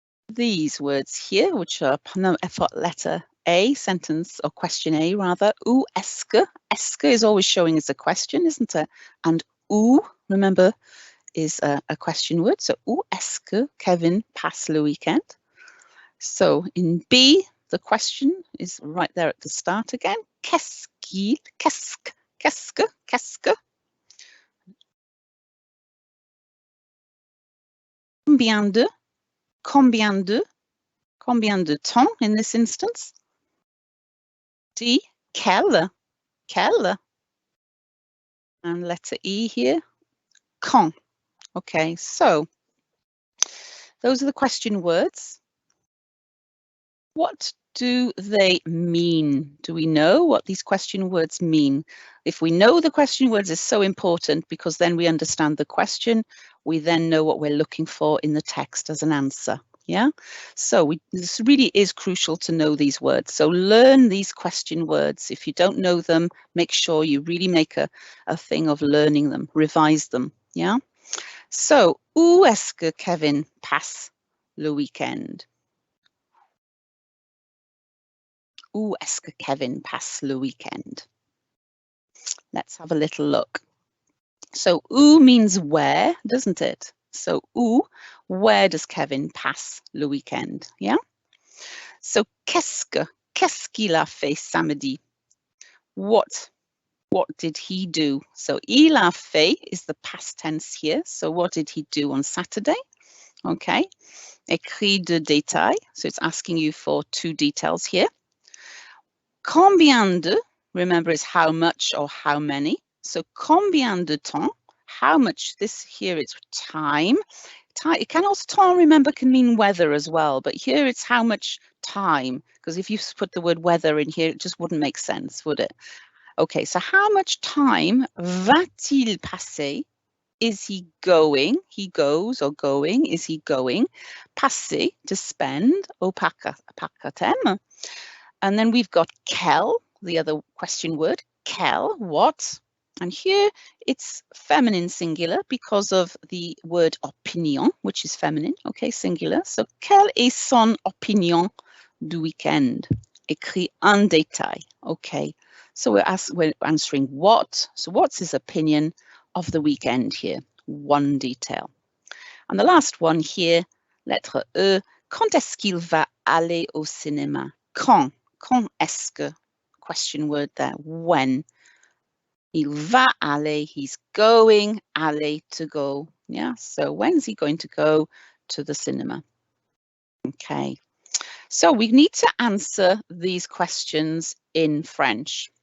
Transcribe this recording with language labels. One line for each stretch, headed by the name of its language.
English: these words here, which are for letter A, sentence or question A rather.
French: Où est-ce que?
English: Est-ce que is always showing as a question, isn't it? And où, remember, is a question word. So
French: où est-ce que Kevin passe le weekend?
English: So in B, the question is right there at the start again.
French: Qu'est-ce qu'il, qu'est-ce que? Combien de temps
English: in this instance?
French: D, quel.
English: And letter E here, quand. Okay, so those are the question words. What do they mean? Do we know what these question words mean? If we know the question words is so important because then we understand the question, we then know what we're looking for in the text as an answer. Yeah, so this really is crucial to know these words. So learn these question words. If you don't know them, make sure you really make a thing of learning them, revise them. Yeah.
French: So, où est-ce que Kevin passe le weekend? Où est-ce que Kevin passe le weekend?
English: Let's have a little look. So, où means where, doesn't it? So, où, where does Kevin
French: passe le weekend?
English: Yeah?
French: So, qu'est-ce qu'il a fait samedi?
English: What did he do? So,
French: il a fait
English: is the past tense here. So, what did he do on Saturday? Okay.
French: Écrit de détail.
English: So, it's asking you for 2 details here. Combien de, remember, is how much or how many. So
French: combien de temps,
English: how much, this here is time. It can also, temps, remember, can mean weather as well, but here it's how much time, because if you put the word weather in here, it just wouldn't make sense, would it? Okay, so how much time
French: va-t-il passer?
English: Is he going? He goes or going. Is he going?
French: Passer,
English: to spend,
French: au parc à thème.
English: And then we've got quel, the other question word, quel, what? And here it's feminine singular because of the word opinion, which is feminine, okay, singular. So,
French: quelle est son opinion du weekend? Écrit en détail,
English: okay. So we're answering what. So what's his opinion of the weekend here? One detail. And the last one here,
French: lettre E, quand est-ce qu'il va aller au cinéma? Quand? Quand est-ce que?
English: Question word there. When?
French: Il va aller,
English: he's going, aller, to go. Yeah, so when's he going to go to the cinema? Okay, so we need to answer these questions in French.